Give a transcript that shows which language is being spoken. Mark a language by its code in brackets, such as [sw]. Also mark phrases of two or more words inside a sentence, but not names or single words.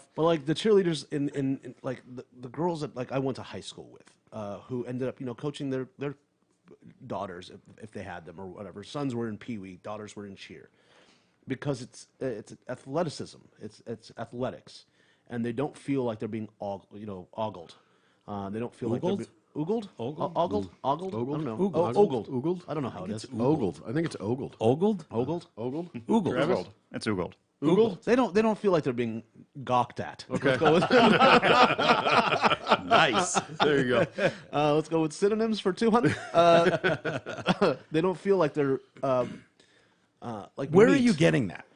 [en] But like the cheerleaders in like the girls that like I went to high school with, who ended up coaching their daughters if they had them or whatever. Sons were in Pee Wee, daughters were in cheer, because it's athleticism, it's athletics, and they don't feel like they're being ogled. They don't feel like they're Oogled? ogled, ogled. I don't know. Oogled. Ogled. Oogled? I don't know how it is. Ogled. I think it's ogled. Ogled? Ogled. Ogled? Oogled. Oogled. It's oogled. Oogled? They don't feel like they're being gawked at. Okay. Let's go with, Nice. There you go. let's go with synonyms for 200. They don't feel like they're like. Where are you getting that?